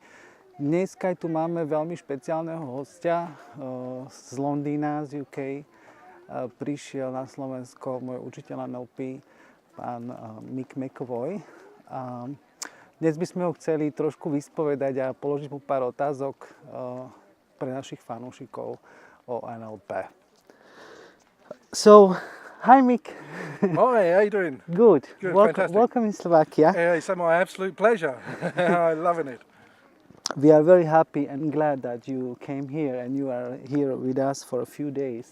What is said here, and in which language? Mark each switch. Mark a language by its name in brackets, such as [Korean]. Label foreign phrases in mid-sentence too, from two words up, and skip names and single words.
[Slovak] Dneska tu máme veľmi špeciálneho hostia z Londýna, z UK. Prišiel na Slovensko môj učiteľ NLP, pán Mick McEvoy. Dnes by sme ho chceli trošku vyspovedať a položiť mu pár otázok pre našich fanúšikov o NLP. [English] So, hi Mick. Hi, how you doing? Good. Fantastic. Welcome in Slovakia. It's my absolute pleasure. I'm loving it. We are very happy and glad that you came here and you are here with us for a few days.